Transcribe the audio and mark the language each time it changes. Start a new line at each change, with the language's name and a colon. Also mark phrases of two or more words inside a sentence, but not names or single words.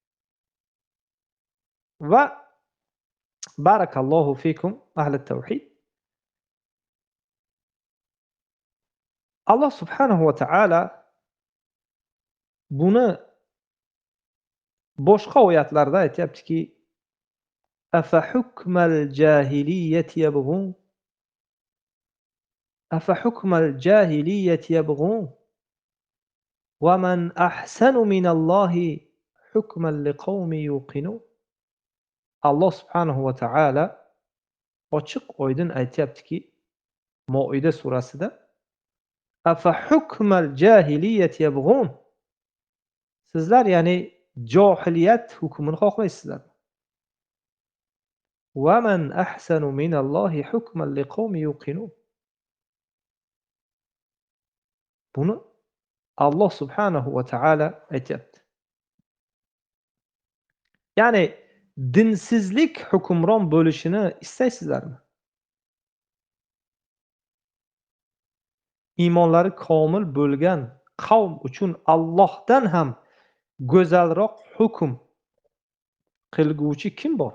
Arabic: وبارك الله فيكم أهل التوحيد.
Uzbek: Alloh
Arabic: سبحانه وتعالى
Uzbek: buni boshqa oyatlarda aytayaptiki,
Arabic: أفحكم الجاهلية يبغون، أفحكم الجاهلية يبغون ومن أحسن من الله حكما لقوم يوقنون.
Uzbek: Alloh
Arabic: سبحانه وتعالى
Uzbek: ochiq oydin aytayaptiki, Moida surasida,
Arabic: أفحكم الجاهلية يبغون,
Uzbek: sizlar ya'ni johiliyat hukmini xohlaysizlar.
Arabic: ومن أحسن من الله حكما لقوم يوقنون.
Uzbek: Buni Alloh
Arabic: سبحانه وتعالى
Uzbek: aytayapti. Ya'ni dinsizlik hukmron bo'lishini istaysizlarmi? Iymonlari komil bo'lgan qavm uchun Allohdan ham go'zalroq hukm qilguvchi kim bor?